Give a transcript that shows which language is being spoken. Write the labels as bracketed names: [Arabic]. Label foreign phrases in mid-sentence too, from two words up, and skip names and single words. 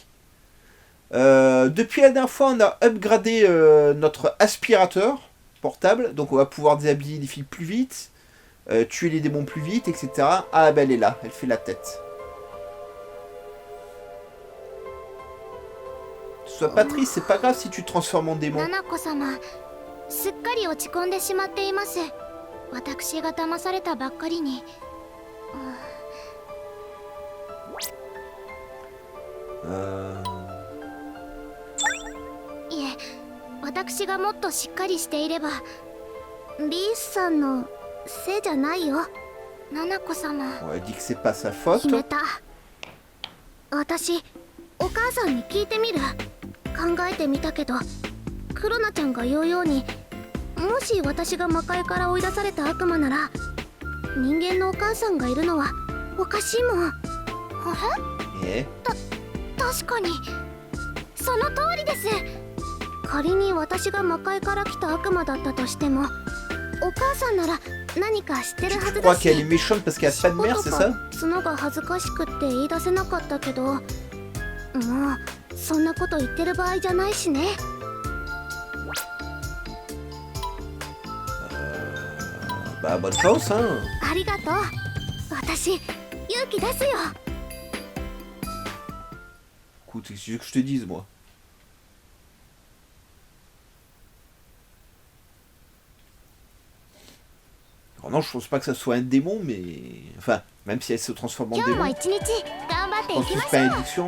[French] Depuis la dernière fois, on a upgradé notre aspirateur portable. Donc on va pouvoir déshabiller les filles plus vite. Tuer les démons plus vite, etc. Ah, ben elle est là, elle fait la tête. Sois pas triste, c'est pas grave si tu te transformes en démon. [Japanese] Nanako-sama, すっかり落ち込んでしまっています。私が騙されたばっかりに。いえ、私がもっとしっかりしていれば、リースさんのせいじゃないよ。Nanako-sama。 [French] On a dit que c'est pas sa faute. [Japanese] 決めた。私、お母さんに聞いてみる。考えてみたけど、クロナちゃんが言うように、もし私が魔界から追い出された悪魔なら、人間のお母さんがいるのはおかしいもん。確かに、その通りです。仮に私が魔界から来た悪魔だったとしても、お母さんなら何か知ってるはずだし。 [French] Tu crois qu'elle est méchante parce qu'elle a pas de mère, c'est ça? [Japanese] 角が恥ずかしくって言い出せなかったけど、もうそんなこと言ってる場合じゃないしね。 [French] Bah bonne chance, hein. [Japanese] ありがとう。私、勇気出すよ。 [French] Écoute, qu'est-ce que tu veux que je te dise, moi? Alors non, je pense pas que ça soit un démon, mais... Enfin, même si elle se transforme en démon. Je pense que c'est pas une addiction.